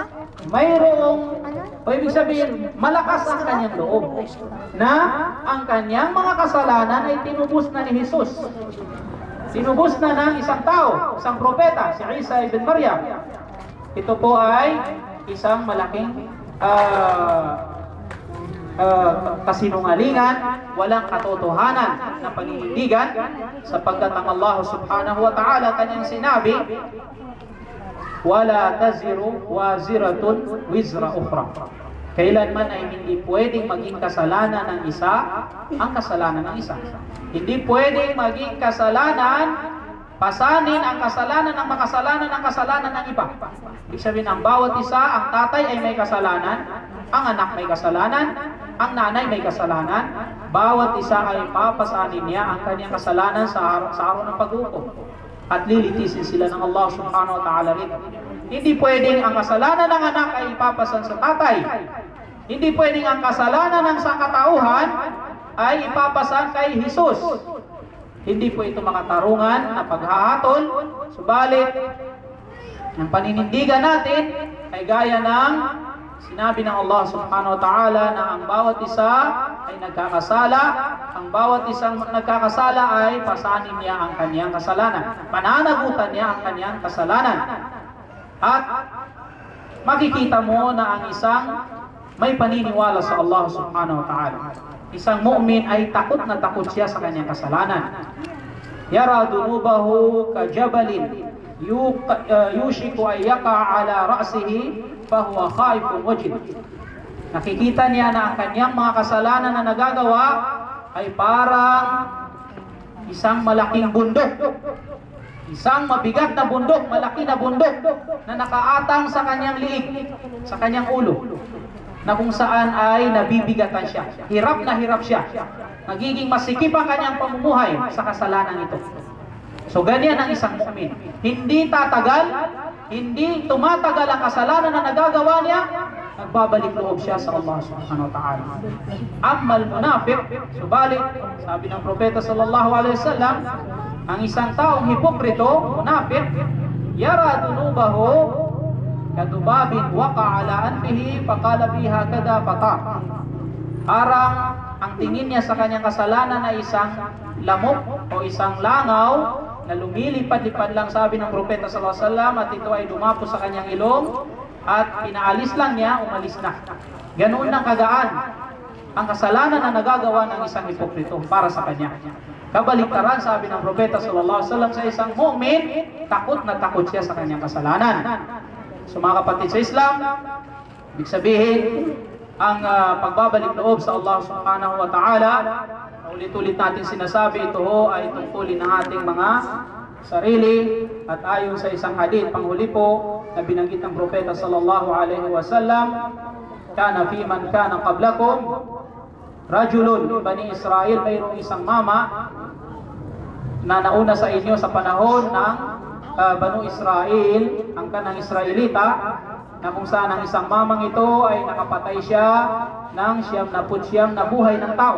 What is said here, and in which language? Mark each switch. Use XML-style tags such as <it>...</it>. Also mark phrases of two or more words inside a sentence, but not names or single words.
<tl>Ibig sabihin, malakas ang kanyang loob na ang kanyang mga kasalanan ay tinubos na ni Jesus. Tinubos na ng isang tao, isang propeta, si Isa ibn Maryam. Ito po ay isang malaking kasinungalingan, walang katotohanan na paninindigan, sapagkat ang</tl> <ar>الله سبحانه وتعالى</ar> <tl>kanyang sinabi,</tl> <ar>ولا تزر وازرة وزر أخرى.</ar> <tl>Kailanman ay hindi pwedeng maging kasalanan ng isa ang kasalanan ng isa. Hindi pwedeng maging kasalanan, pasanin ang kasalanan ng makasalanan ng kasalanan ng iba. Ibig sabihin, ang bawat isa, ang tatay ay may kasalanan, ang anak may kasalanan, ang nanay may kasalanan. Bawat isa ay papasanin niya ang kanyang kasalanan sa araw ng pag-uukom. At lilitisin sila ng</tl> <ar>الله سبحانه وتعالى</ar> <tl>rin. Hindi pwedeng ang kasalanan ng anak ay ipapasan sa tatay. Hindi pwedeng ang kasalanan ng sangkatauhan ay ipapasan kay Jesus. Hindi po ito makatarungan na paghahatol. Subalit, ang paninindigan natin ay gaya ng sinabi ng</tl> <ar>الله سبحانه وتعالى</ar> <tl>na ang bawat isa ay nagkakasala. Ang bawat isang nagkakasala ay pasanin niya ang kanyang kasalanan. Pananagutan niya ang kanyang kasalanan. At makikita mo na ang isang may paniniwala sa</tl> <ar>الله سبحانه وتعالى,</ar> <tl>isang mu'min ay takot na takot siya sa kanyang kasalanan.</tl> <ar>يرى ذنوبه كجبل يوشك أن يقع على رأسه فهو خائف وجل.</ar> <tl>Nakikita niya na ang kanyang mga kasalanan na nagagawa ay parang isang malaking bundok, isang mabigat na bundok, malaki na bundok na nakaatang sa kanyang liig, sa kanyang ulo, na kung saan ay nabibigatan siya. Hirap na hirap siya. Nagiging masikip ang kanyang pamumuhay sa kasalanan ito. So ganyan ang isang mu'min. Hindi tatagal, hindi tumatagal ang kasalanan na nagagawa niya, nagbabalik loob siya sa</tl> <ar>الله سبحانه وتعالى. أما المنافق,</ar> <tl>subalit, sabi ng propeta</tl> <ar>صلى الله عليه وسلم,</ar> <tl>ang isang taong hipokrito,</tl> <ar>منافق يرى ذنوبه كذباب وقع على أنفه فقال به هكذا فطار.</ar> <tl>Parang ang tingin niya sa kanyang kasalanan ay isang lamok o isang langaw na lumilipad-lipad lang, sabi ng propeta</tl> <ar>صلى الله عليه وسلم,</ar> <tl>at ito ay dumapo sa kanyang ilong at pinaalis lang niya, umalis na. Ganoon ang kagaan ang kasalanan na nagagawa ng isang hipokrito para sa kanya. Kabaliktaran, sabi ng propeta</tl> <ar>صلى الله عليه وسلم,</ar> <tl>sa isang mu'min, takot na takot siya sa kanyang kasalanan. So mga kapatid sa Islam, ibig sabihin, ang pagbabalik loob sa</tl> <ar>الله سبحانه وتعالى,</ar> <tl>ulit-ulit natin sinasabi, ito ho ay tungkulin ng ating mga sarili, at ayon sa isang hadith, panghuli po, na binanggit ng propeta</tl> <ar>صلى الله عليه وسلم, كان في من كان قبلكم رجل</ar> <tl>bani Israel, mayroong isang mama na nauna sa inyo sa panahon ng Banu Israel, ang kanang Israelita, na kung saan ang isang mamang ito ay nakapatay siya ng 99 na buhay ng tao.</tl>